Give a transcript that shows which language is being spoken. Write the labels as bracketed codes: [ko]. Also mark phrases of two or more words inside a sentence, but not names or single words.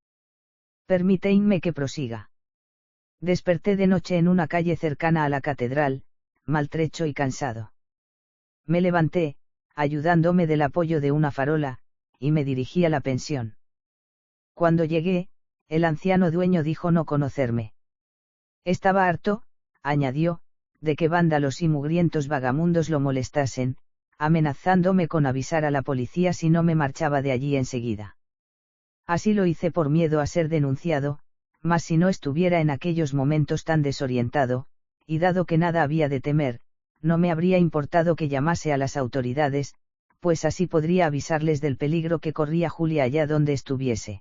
[es] Permitidme que prosiga. Desperté de noche en una calle cercana a la catedral, maltrecho y cansado. Me levanté, ayudándome del apoyo de una farola, y me dirigí a la pensión. Cuando llegué, el anciano dueño dijo no conocerme. Estaba harto, añadió, de que vándalos y mugrientos vagamundos lo molestasen, amenazándome con avisar a la policía si no me marchaba de allí enseguida. Así lo hice por miedo a ser denunciado, mas si no estuviera en aquellos momentos tan desorientado, y dado que nada había de temer, no me habría importado que llamase a las autoridades, pues así podría avisarles del peligro que corría Julia allá donde estuviese.